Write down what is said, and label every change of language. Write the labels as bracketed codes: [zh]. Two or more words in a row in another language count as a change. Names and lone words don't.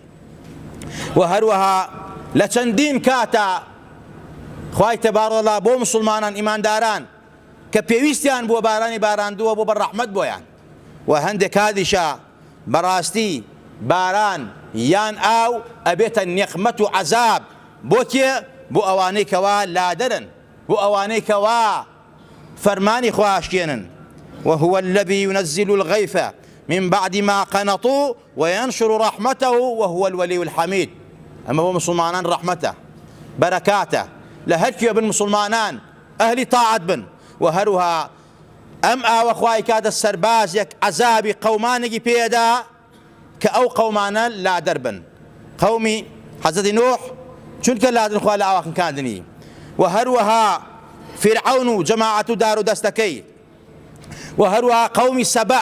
[ckb] و هەروەها لە چەندین کاتە خوای تەبارەکەڵا بۆ مسلمانان ئیمانداران کە پێویستیان بووە بارانی باراندووە بۆ بە ڕەحمەت بۆیان، و هەندێک کاتیشە بەڕاستی باران یان ئاو ئەبێتە نێقمەت و عەزاب بۆ کێ؟ بۆ ئەوانەی کەوا لادەرن، بۆ ئەوانەی کەوا فەرمانی خوا ئاشکێنن. [ar] وهو الذي ينزل الغيث من بعد ما قنطوا وينشر رحمته وهو الولي الحميد. [ckb] ئەمە بۆ مسلمانان ڕەحمەتە بەرەکاتە لە هەرکوێ بن مسلمانان ئەهلی تاعەت بن. و هەروها ئەم ئاوە خوای کاتە سەربازێک عەزابی قەومانێکی پێدا کە ئەو قەومانە لادەر بن، قەومی حەزەتی نوح چونکە لادن خوا لە ئاوا خنکاندنی، و هەروەها فرعون و جەماعەت و دار و دەستەکەی، و هەروەها قەومی سەبە.